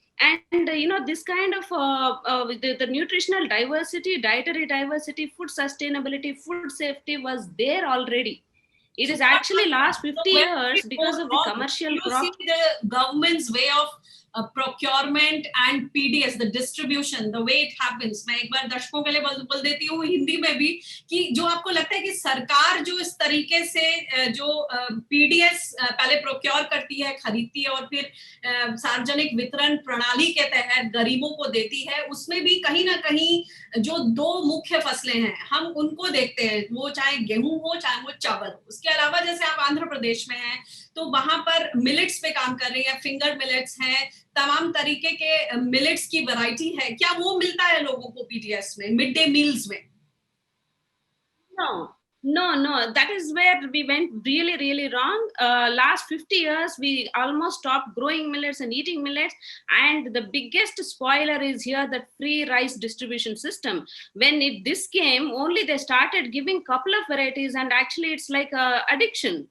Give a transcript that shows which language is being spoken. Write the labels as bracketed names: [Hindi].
[English] And this kind of the nutritional diversity, dietary diversity, food sustainability, food safety was there already. It is actually last 50 years because of the commercial crop. You see the government's way of procurement and PDS, the distribution, the way it happens. [Hindi] मैं एक बार दर्शकों के लिए बोल देती हूँ हिंदी में भी कि जो आपको लगता है कि सरकार जो इस तरीके से जो PDS पहले प्रोक्योर करती है, खरीदती है और फिर सार्वजनिक वितरण प्रणाली के तहत गरीबों को देती है, उसमें भी कहीं ना कहीं जो 2 मुख्य फसलें हैं हम उनको देखते हैं, वो चाहे गेहूं हो चाहे वो चावल हो। उसके अलावा जैसे आप आंध्र प्रदेश में हैं तो वहां पर मिलेट्स पे काम कर रही है, फिंगर मिलेट्स हैं, तमाम तरीके के मिलेट्स की वैरायटी है। क्या वो मिलता है लोगों को पीडीएस में, मिड डे मील्स में? [English] No, that is where we went really, really wrong. Last 50 years, we almost stopped growing millets and eating millets. And the biggest spoiler is here, that free rice distribution system. When this came, only they started giving couple of varieties, and actually it's like a addiction.